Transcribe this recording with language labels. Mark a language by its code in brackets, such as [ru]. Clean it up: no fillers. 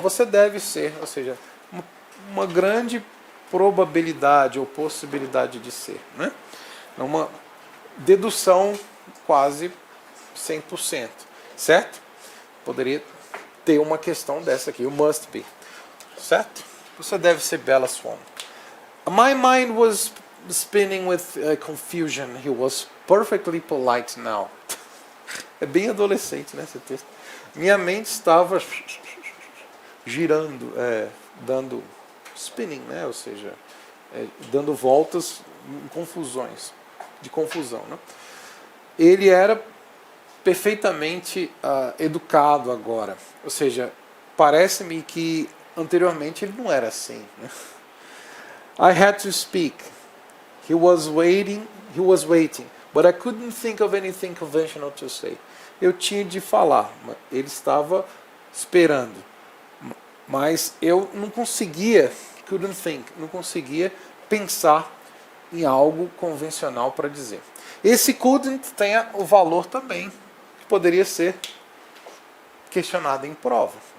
[pt] Você deve ser, ou seja, uma grande probabilidade ou possibilidade de ser, né? É uma dedução quase 100%, certo? Poderia ter uma questão dessa aqui, o must be, certo? Você deve ser Bella Swan. [en] My mind was spinning with confusion. He was perfectly polite now. [pt] É bem adolescente, né, esse texto. Minha mente estava girando, dando spinning, né, ou seja, dando voltas em confusões, de confusão, né? Ele era perfeitamente educado agora, ou seja, parece-me que anteriormente ele não era assim, né? [en] I had to speak. He was waiting, but I couldn't think of anything conventional to say. [pt] Eu tinha de falar, ele estava esperando, mas eu não conseguia, não conseguia pensar em algo convencional para dizer. Esse couldn't tem o valor também, que poderia ser questionado em prova.